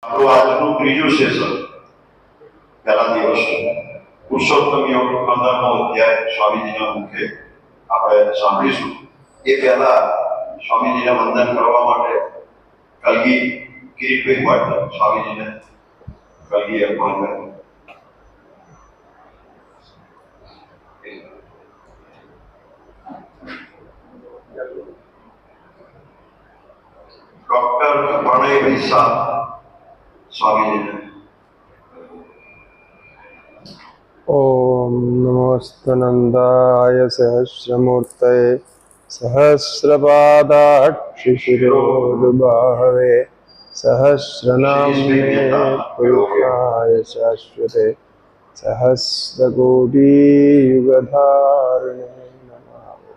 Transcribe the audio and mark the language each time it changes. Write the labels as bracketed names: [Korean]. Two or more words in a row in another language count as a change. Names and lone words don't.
[Gujarati] આપણું આજનું ત્રીજું સેશન પહેલા દિવસ પુરુષોત્તમ યોગ 15મો અધ્યાય સ્વામીજીના મુખે આપણે સાંભળીશું. એ પહેલા સ્વામીજીને વંદન કરવા માટે કલગી કિરીટભાઈ ભટ્ટ સ્વામીજીને કલગી અર્પણ કરે. डॉक्टर प्रणय शाह स्वामी जी. [Sanskrit] ओम नमोस्तनंदाय सहस्रमूर्तये सहस्रपादाक्षिशिरोर्बाहवे सहस्रनाम्ने पुरुषाय शाश्वते सहस्रकोटियुगधारिणे नमः.